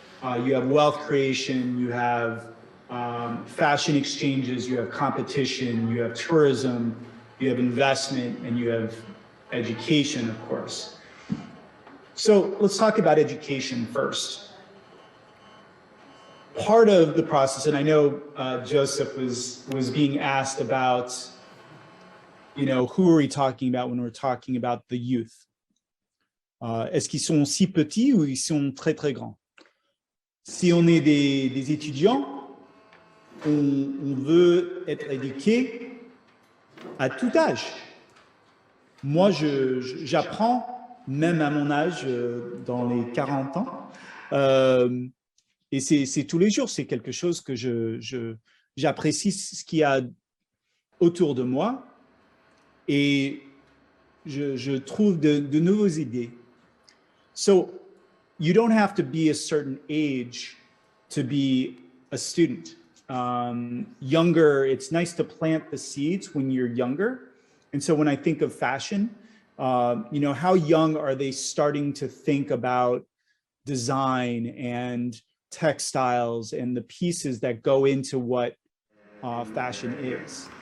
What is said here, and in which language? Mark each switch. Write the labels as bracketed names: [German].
[English] You have wealth creation, you have fashion exchanges, you have competition, you have tourism, you have investment, and you have education, of course. So let's talk about education first. Part of the process, and I know Joseph was being asked about, you know, who are we talking about when we're talking about the youth? [French] Est-ce qu'ils sont si petits ou ils sont très très grands? Si on est des étudiants, on veut être éduqué à tout âge. Moi, j'apprends, même à mon âge, dans les 40 ans, et c'est tous les jours, c'est quelque chose que j'apprécie ce qu'il y a autour de moi, et je trouve de nouvelles idées. [English] So, you don't have to be a certain age to be a student. Younger, it's nice to plant the seeds when you're younger. And so when I think of fashion, you know, how young are they starting to think about design and textiles and the pieces that go into what fashion is?